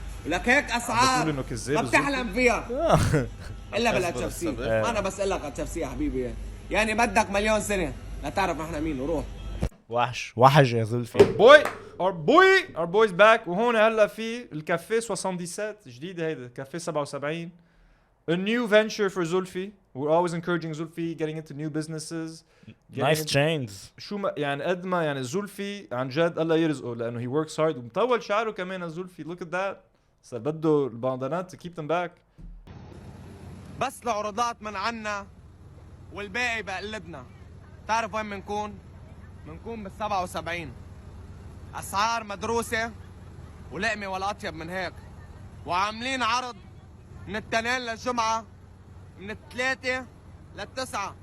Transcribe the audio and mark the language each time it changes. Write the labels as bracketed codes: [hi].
[ar] ولك هيك اسعار ما بتحلم فيها الا بالHFC. انا بس اقول لك HFC يا حبيبي، يعني بدك مليون سنه لتعرف نحن مين. وروح وحش يا زلفي. [en] our boys back. [ar] وهون هلا في الكافيه 77 جديده. هيدا كافيه [en] 77 a new venture for Zoulfy. We're always encouraging Zoulfy getting into new businesses. Nice chains. [ar] شو ما يعني قد ما يعني Zoulfy عن جد الله يرزقه لانه [en] he works hard [ar] ومطول شعره كمان. [en] Zoulfy look at that. [ar] صار بده الباندانات [en] to keep them back. [ar] بس العروضات من عنا والباقي بقلبنا. تعرف وين منكون بال77. اسعار مدروسه ولقمه ولا اطيب من هيك. وعاملين عرض من الاثنين للجمعه من 3 ل9.